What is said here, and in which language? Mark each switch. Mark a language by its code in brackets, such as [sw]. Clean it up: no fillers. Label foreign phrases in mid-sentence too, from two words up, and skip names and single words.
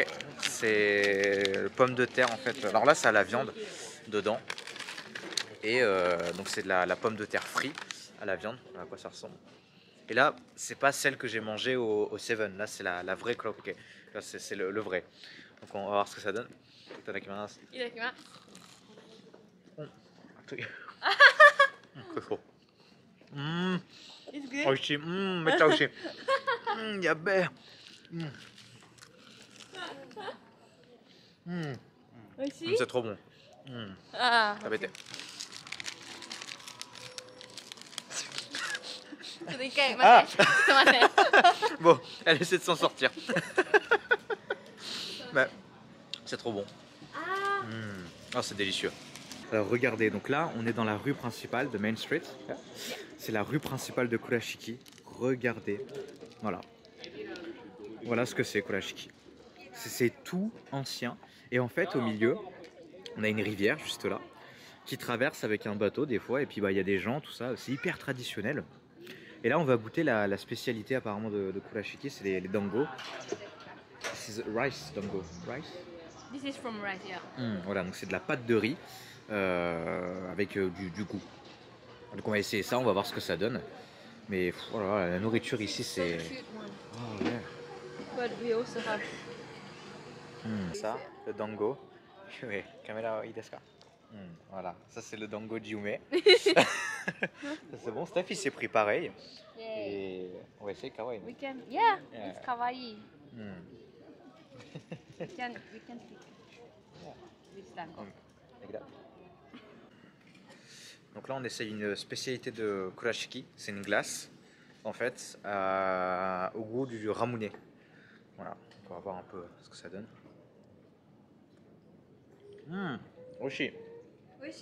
[fr] C'est pommes de terre en fait. Alors là, ça a la viande dedans. Et donc c'est de la pomme de terre frite à la viande. Voilà à quoi ça ressemble. Et là, c'est pas celle que j'ai mangée au Seven. Là, c'est la vraie croquette. Là, c'est le vrai. Donc on va voir ce que ça donne. [ja] Itadakimasu. いただきます [fr] C'est chaud. [en] It's good? [ja] 美味しい。めっちゃ美味しい。やべえ。美味しい [fr] C'est trop bon. ああ [ja] 食べて。ちょっと一回待ってちょっと待って [fr] Bon, elle essaie de s'en sortir. Mais c'est trop bon. Ah Oh, c'est délicieux. Alors regardez, donc là, on est dans la rue principale de Main Street. C'est la rue principale de Kurashiki. Regardez. Voilà. Voilà ce que c'est Kurashiki. C'est tout ancien. Et en fait, au milieu, on a une rivière juste là qui traverse avec un bateau des fois. Et puis bah, il y a des gens, tout ça. C'est hyper traditionnel. Et là, on va goûter la spécialité apparemment de Kurashiki, c'est les dango. [en] This is rice dango. Rice? This is from rice, yeah. [fr] Voilà, donc c'est de la pâte de riz avec du goût. Donc on va essayer ça, on va voir ce que ça donne. Mais oh là là, la nourriture ici, c'est... [en] Cute one. Oh yeah. But we also have. [fr] Ça, le dango. Oui, caméra, [ja] いいですか? [fr] Voilà, ça c'est le dango Jiume. Ça c'est bon, Steph il s'est pris pareil. Yay. Et on va essayer kawaii. [en] We can. Yeah, Yeah. it's kawaii. Hmm. We can speak with dango. Like that. [fr] Donc là on essaye une spécialité de kurashiki, c'est une glace en fait au goût du ramune. Voilà, on va voir un peu ce que ça donne. [ja] Oshi. Oishi?